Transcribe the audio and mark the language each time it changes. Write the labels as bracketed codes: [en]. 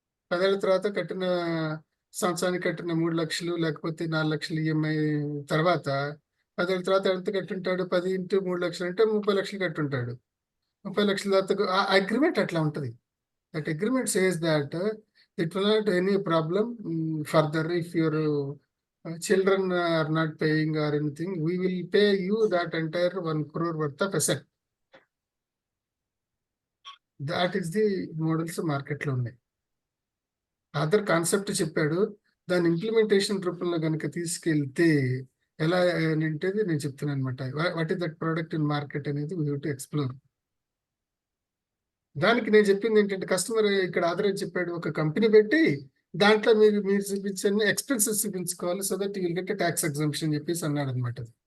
[te] 10 ఏళ్ల తర్వాత కట్టిన సంవత్సరానికి కట్టిన 3 లక్షలు లేకపోతే 4 లక్షలు ఈఎంఐ తర్వాత 10 ఏళ్ల తర్వాత ఎంత కట్టుంటాడు? 10 ఇంటూ 3 లక్షలు అంటే 30 లక్షలు కట్టుంటాడు. 30 లక్షల తర్వాత ఆ అగ్రిమెంట్ అట్లా ఉంటది. [en] That agreement says that it will not any problem further if your children are not paying or anything. We will pay you that entire 1 crore worth of asset. That is the models [te] మార్కెట్లో ఉన్నాయి. [en] other concept [te] చెప్పాడు. దాని implementation రూపంలో కనుక తీసుకెళ్తే ఎలా అనేది నేను చెప్తున్నాను అనమాట. [en] what is that product in market [te] అనేది [en] We have to explore. [te] దానికి నేను చెప్పింది ఏంటంటే కస్టమర్ ఇక్కడ ఆధారం చెప్పాడు, ఒక కంపెనీ పెట్టి దాంట్లో మీరు చూపించండి ఎక్స్పెన్సెస్ చూపించుకోవాలి [en] so that you will get tax exemption [te] చెప్పేసి అన్నాడు అనమాట.